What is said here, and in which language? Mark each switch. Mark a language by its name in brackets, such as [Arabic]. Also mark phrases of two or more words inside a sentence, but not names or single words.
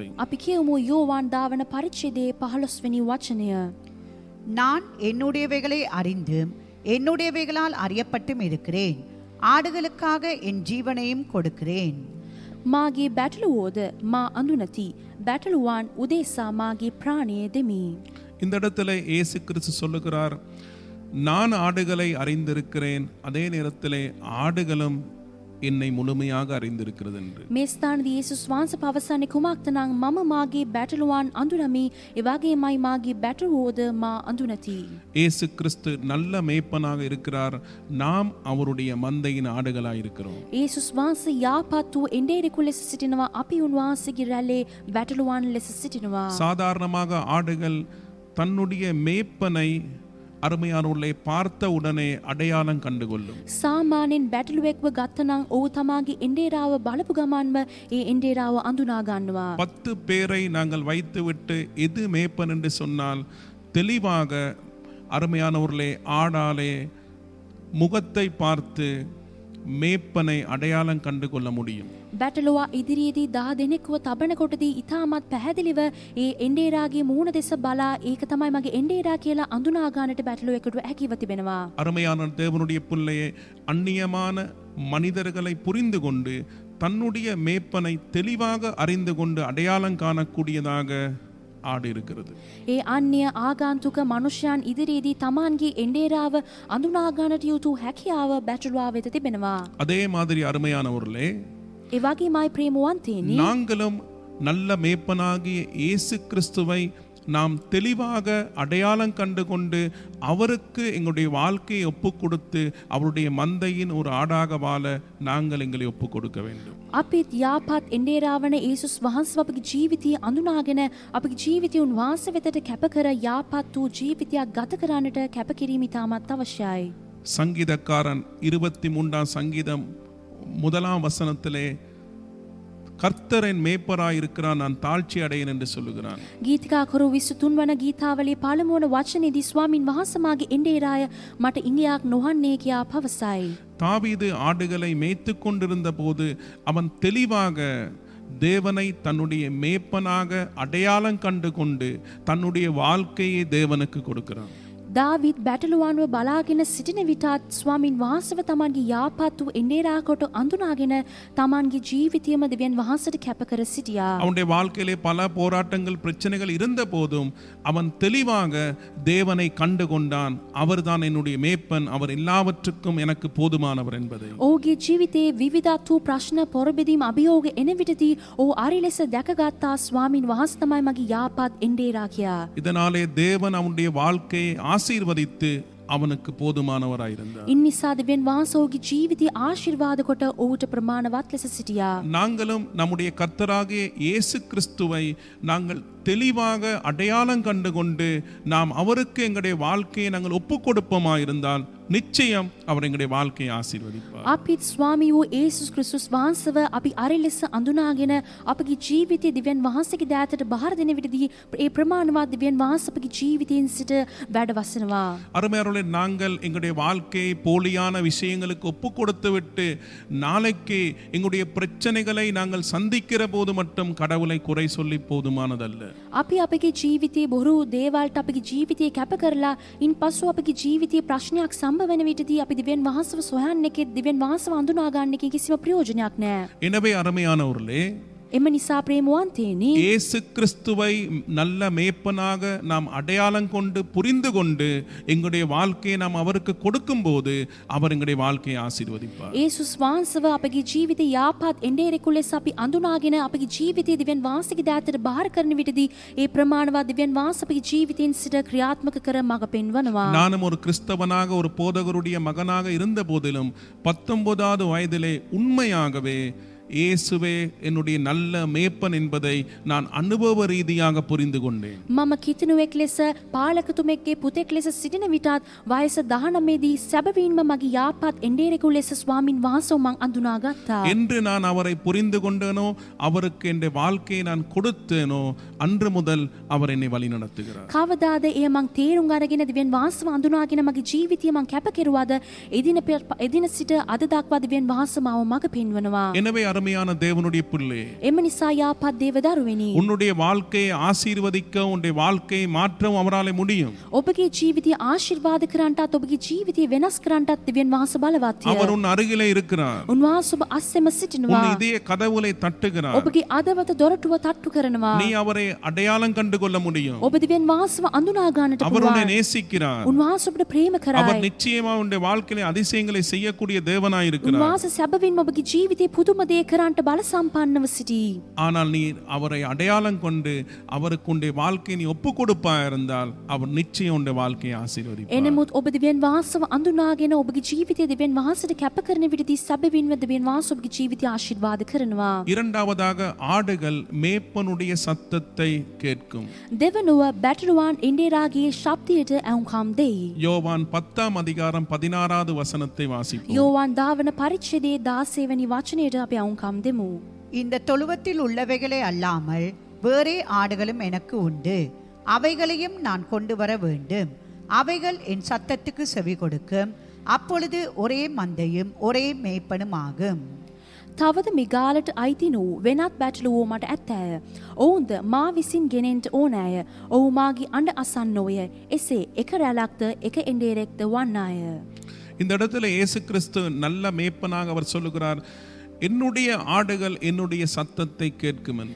[Sinhala] අපි කියමු யோவான் දාවන පරිච්ඡේදයේ 15 වෙනි වචනය. [Tamil] நான் என்னுடையவைகளை அறிந்து என்னுடையவைகளால் அறியப்பட்டும் இருக்கிறேன். ஆடுகளுக்காக என் ஜீவனையும் கொடுக்கிறேன். [Sinhala] මාගේ බැටළුවෝද මා අඳුනති. බැටළුවන් උදෙසා මාගේ ප්‍රාණය දෙමි. [Tamil] இந்த இடத்துல இயேசு கிறிஸ்து சொல்லுகிறார், நான் ஆடுகளை அறிந்திருக்கிறேன், அதே நேரத்திலே ஆடுகளும் என்னை முழுமையாக அறிந்திருக்கிறது என்று. [Sinhala] මේ ස්ථානදී යේසුස් වහන්සේ පවසන්නේ කුමක්ද නම් මම මාගේ බැටළුවන් අඳුනමි, ඒ වගේමයි මාගේ බැටළුවෝද මා අඳුනති. [Tamil] இயேசு கிறிஸ்து நல்ல மேய்ப்பனாக இருக்கிறார், நாம் அவருடைய மந்தையின் ஆடுகளாய் இருக்கிறோம். [Sinhala] යේසුස් වහන්සේ යාපත් වූ එඬේරෙකු ලෙස සිටිනවා, අපි උන්වහන්සේගේ රැළේ බැටළුවන් ලෙස සිටිනවා. [Tamil] சாதாரணமாக ஆடுகள் தன்னுடைய மேய்ப்பனை அருமையானவர்களை பார்த்த உடனே அடையாளம் கண்டுகொள்ளும். [Sinhala] සාමාන්‍යයෙන් බැටළුවෙක්ව ගත්තනම් ඔහු තමාගේ එඬේරාව බලපු ගමන්ම ඒ එඬේරාව අඳුනා ගන්නවා. [Tamil] 10 பேரை நாங்கள் வைத்துவிட்டு எது மேய்ப்பன் என்று சொன்னால் தெளிவாக அருமையானவர்களே ஆடாலே முகத்தை பார்த்து மேய்ப்பனை அடையாளம் கண்டு கொள்ள முடியும். [Sinhala] බැටළුවා ඉදිරියේදී 10 දෙනෙක්ව තබන කොටදී ඉතාමත් පැහැදිලිව ඒ එඬේරාගේ මූණ දෙස බලා ඒක තමයි මගේ එඬේරා කියලා අඳුනා ගන්නට බැටළුවෙකුට හැකියව තිබෙනවා. [Tamil] அருமையான தேவனுடைய பிள்ளையே, அந்நியமான மனிதர்களை புரிந்து கொண்டு தன்னுடைய மேய்ப்பனை தெளிவாக அறிந்து கொண்டு அடையாளம் காணக்கூடியதாக ஆடு இருக்கிறது. [Sinhala] ඒ අන්‍ය ආගන්තුක මනුෂ්‍යයන් ඉදිරියේදී Tamanගේ එඬේරාව අඳුනා ගන්නට යුතු හැකියාව බැටළුවා වෙත තිබෙනවා. [Tamil] அதே மாதிரி அருமையானவர்களே, [Sinhala] ඒ වගේමයි ප්‍රේමවන්තයනි, [Tamil] நாங்களும் நல்ல மேய்ப்பனாகிய இயேசு கிறிஸ்துவை நாம் தெளிவாக அடையாளம் கண்டு கொண்டு அவருக்கு எங்களுடைய வாழ்க்கையை ஒப்பு கொடுத்து அவருடைய மந்தையின் ஒரு ஆடாக வாழ நாங்கள் எங்களை ஒப்பு கொடுக்க வேண்டும். [Sinhala] අපිත් යාපත් එඬේරාවන යේසුස් වහන්සේ අපගේ ජීවිතය අඳුනාගෙන අපගේ ජීවිතය උන්වහන්සේ වෙතට කැප කර යාපත් වූ ජීවිතයක් ගත කරන්නට කැපකිරීම ඉතාමත් අවශ්‍යයි. [Tamil] சங்கீதக்காரன் 23ஆம் சங்கீதம் 1ஆம் வசனத்திலே கர்த்தரின் மேய்ப்பராய் இருக்கிறான், நான் தாழ்ச்சி அடையேன் என்று சொல்லுகிறான். [Sinhala] ගීතිකාකරු 23 වන ගීතාවලියේ පළමු වන වචනේදී ස්වාමින් වහන්සේ මාගේ එඬේරාය මට ඉඟියක් නොහන්නේ කියා පවසයි. [Tamil] தாவீது ஆடுகளை மேய்த்து கொண்டிருந்த போது அவன் தெளிவாக தேவனை தன்னுடைய மேய்ப்பனாக அடையாளம் கண்டு கொண்டு தன்னுடைய வாழ்க்கையை தேவனுக்கு கொடுக்கிறான். [Sinhala] දාවිත් බැටළුවන්ව බලාගෙන සිටින විටත් ස්වාමින් වහන්සේව තමන්ගේ යාපත් වූ එඬේරා කොට අඳුනාගෙන තමන්ගේ ජීවිතයම දෙවියන් වහන්සේට කැප කර සිටියා. [Tamil] அவனுடைய வாழ்க்கையிலே பல போராட்டங்கள் பிரச்சனைகள் இருந்த போதும் அவன் தெளிவாக தேவனை கண்டு கொண்டான். அவர்தான் என்னுடைய மேய்ப்பன், அவர் எல்லாவற்றுக்கும் எனக்கு போதுமானவர் என்பதை. [Sinhala] ඔහුගේ ජීවිතයේ විවිධත් වූ ප්‍රශ්න පොරබෙදීම් අභියෝග එන විටදී ඔහු අරි ලෙස දැකගත්තා ස්වාමින් වහන්සේ තමයි මගේ යාපත් එඬේරා කියා. [Tamil] இதனாலே தேவன் அவனுடைய வாழ்க்கையை ஆசீர்வதித்து அவனுக்கு போதுமானவராயிருந்தார். [Sinhala] ඉන් නිසා දෙවියන් වහන්සේ ඔහුගේ ජීවිතය ආශිර්වාද කොට ඔහුට ප්‍රමාණවත් ලෙස සිටියා. [Tamil] நாங்களும் நம்முடைய கர்த்தராகிய இயேசு கிறிஸ்துவை நாங்கள் தெளிவாக அடையாளம் கண்டு கொண்டு நாம் அவருக்கு எங்களுடைய வாழ்க்கையை நாங்கள் ஒப்பு கொடுப்போமா இருந்தால் நிச்சயம் அவர் எங்களுடைய வாழ்க்கையை ஆசீர்வதிப்பார். [Sinhala] අපිත් ස්වාමී වූ ඒසුස් ක්‍රිස්තුස් වහන්සේව අපි අර ලෙස අඳුනාගෙන අපගේ ජීවිතයේ දිව්‍යන් වහන්සේගේ දෑතට බාර දෙන විටදී ඒ ප්‍රමාණවත් දිව්‍යන් වහන්සේ අපගේ ජීවිතයෙන් සිට වැඩ වසනවා. [Tamil] அருமையானவர்களே, நாங்கள் எங்களுடைய வாழ்க்கையை போலியான விஷயங்களுக்கு ஒப்பு கொடுத்து விட்டு நாளைக்கு எங்களுடைய பிரச்சனைகளை நாங்கள் சந்திக்கிற போது மட்டும் கடவுளை குறை சொல்லி போதுமானதல்ல. [Sinhala] අපි අපගේ ජීවිතයේ බොරු දේවල්ට අපගේ ජීවිතයේ කැප කරලා ඉන් පසු අපගේ ජීවිතයේ ප්‍රශ්නයක් සම්බ වෙන විටදී අපි දිව්‍යන් වහන්සේව සොයන්න එකේ දිව්‍යන් වහන්සේව අඳුනා ගන්න එකේ කිසිම ප්‍රයෝජනයක් නැහැ. [Tamil] எனவே அருமையானவர்களே, [Sinhala] එම නිසා ප්‍රේමවන්තයනි, [Tamil] இயேசு கிறிஸ்துவை நல்ல மேய்ப்பனாக நாம் அடையாளம் கொண்டு புரிந்து கொண்டு எங்களுடைய வாழ்க்கையை நாம் அவருக்கு கொடுக்கும்போது அவர் எங்களுடைய வாழ்க்கையை ஆசீர்வதிப்பார். [Sinhala] ඒසුස් වහන්සේව අපගේ ජීවිතයේ යාපත් එඬේරෙකු ලෙස අපි අඳුනාගෙන අපගේ ජීවිතයේ දිව්‍යන් වහන්සේගේ දෑතට බාර කරන විටදී ඒ ප්‍රමාණවත් දිව්‍යන් වහන්සේ අපගේ ජීවිතයෙන් සිට ක්‍රියාත්මක කර මඟ පෙන්වනවා. [Tamil] நானும் ஒரு கிறிஸ்தவனாக ஒரு போதகருடைய மகனாக இருந்த போதிலும் 19வது வயதிலே உண்மையாகவே இயேசுவே என்னுடைய நல்ல மேய்ப்பன் என்பதை நான் அனுபவ ரீதியாக புரிந்து கொண்டேன். [Sinhala] මම කිතුණුවෙක් ලෙස පාලකතුමෙක්ගේ පුතෙක් ලෙස සිටින විටත් වයස 19 දී සැබවින්ම මගේ යාපත් එඬේරෙකු ලෙස ස්වාමින් වහන්සේව මං අඳුනාගත්තා. [Tamil] என்று நான் அவரை புரிந்து கொண்டேனோ, அவருக்கு என் வாழ்க்கையை நான் கொடுத்தேனோ, அன்று முதல் அவர் என்னை வழி நடத்துகிறார். [Sinhala] කවදාද එය මං තේරුම් අරගෙන දිව්‍යන් වහන්සේව අඳුනාගෙන මගේ ජීවිතය මං කැප කෙරුවාද එදින සිට අද දක්වා දිව්‍යන් වහන්සේ මාව මඟ පෙන්වනවා. [Tamil] எனவே அருமையான தேவனுடைய பிள்ளை, [Sinhala] එම නිසා යාපත් දේව දරුවනි, [Tamil] உன்னுடைய வாழ்க்கையை ஆசீர்வதிக்க, உன்னுடைய வாழ்க்கையை மாற்றவும் அவராலே முடியும். [Sinhala] ඔබගේ ජීවිතය ආශිර්වාද කරන්නටත් ඔබගේ ජීවිතය වෙනස් කරන්නටත් දිව්‍යන් වහන්සේ බලවත්ය. [Tamil] அவர் உன் அருகிலே இருக்கிறார். [Sinhala] උන්වහන්සේ ඔබ අස්සෙම සිටිනවා. [Tamil] உன் இதய கதவுகளை தட்டுகிறார். [Sinhala] ඔබගේ අදවත දොරටුව තට්ටු කරනවා. [Tamil] நீ அவரை அடையாளம் கண்டு கொள்ள முடியும். [Sinhala] ඔබ දිව්‍යන් වහන්සේව අඳුනා ගන්නට [Tamil] அவர் உன்னை [Sinhala] පුළුවන්. [Tamil] நேசிக்கிறார். [Sinhala] උන්වහන්සේ ඔබට ප්‍රේම [Tamil] அவர் [Sinhala] කරයි. [Tamil] நிச்சயமா உன்னுடைய வாழ்க்கையிலே அதிசயங்களை செய்யக்கூடிய தேவனாய் இருக்கிறார். [Sinhala] උන්වහන්සේ සැබවින්ම ඔබගේ ජීවිතේ පුදුම දේ කරන්නට බල සම්පන්නව සිටී. [Tamil] ஆனால் நீ அவரை அடையாளம் கொண்டு அவருக்கு உன்னுடைய வாழ்க்கையை நீ ஒப்பு கொடுப்பாய் இருந்தால் அவர் நிச்சயம் உன்னுடைய வாழ்க்கையை ஆசீர்வதிப்பார். [Sinhala] එනමුත් ඔබ දිව්‍යන් වහන්සේව අඳුනාගෙන ඔබගේ ජීවිතයේ දිව්‍යන් වහන්සේට කැප කරන විටදී සැබවින්ම දිව්‍යන් වහන්සේ ඔබගේ ජීවිතය ආශිර්වාද කරනවා. [Tamil] இரண்டாவதாக, ஆடுகள் மேய்ப்பனுடைய சத்தத்தை கேட்கும். [Sinhala] දෙවනුව බැටළුවන් එඬේරාගේ ශබ්දයට ඇහුම්කම් දෙයි. [Tamil] யோவான் 10ஆம் அதிகாரம் 16வது வசனத்தை வாசிப்போம். [Sinhala] යෝවාන් දාවන පරිච්ඡේදයේ 16 වෙනි වචනයට අපි ඇහුම්කම් දෙමු. [Tamil] இந்த தொழுவத்தில் உள்ளவைகளே அல்லாமல் வேறே ஆடுகளும் எனக்கு உண்டு, அவைகளையும் நான் கொண்டு வர வேண்டும். அவைகள் என் சத்தத்துக்கு செவி கொடுக்கும். அப்பொழுது ஒரே மந்தையும் ஒரே மேய்ப்பனும் ஆகும். [Sinhala] තවද මිගාලට අයිති වූ වෙනත් බැටළුවෝ මට ඇත්තෑය. ඔවුන්ද මා විසින් ගෙනෙන්ට ඕනෑය. ඔහු මාගේ අඬ අසන්නෝය. එසේ එක රැලක්ද එක එඬේරෙක්ද වන්නාය. [Tamil] இந்த இடத்துல இயேசு கிறிஸ்து நல்ல மேய்ப்பனாக அவர் சொல்லுகிறார், என்னுடைய ஆடுகள் என்னுடைய சத்தத்தை கேட்கும் என்று.